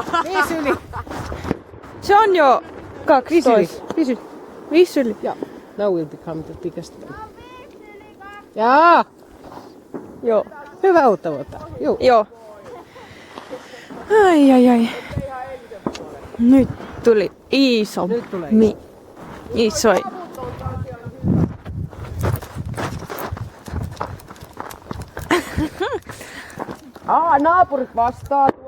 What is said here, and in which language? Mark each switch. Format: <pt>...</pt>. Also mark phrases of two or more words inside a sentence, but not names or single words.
<fi>5 yli. Se on jo 12. 5 yli.</fi> <en>Yeah. Now will become the biggest one.</en> <fi>Jaa! Joo. Hyvää uutta vuotta. Joo. Joo. Ai. Nyt tuli iso. Nyt tulee Isoin. Naapurit vastaa tuolla.</fi>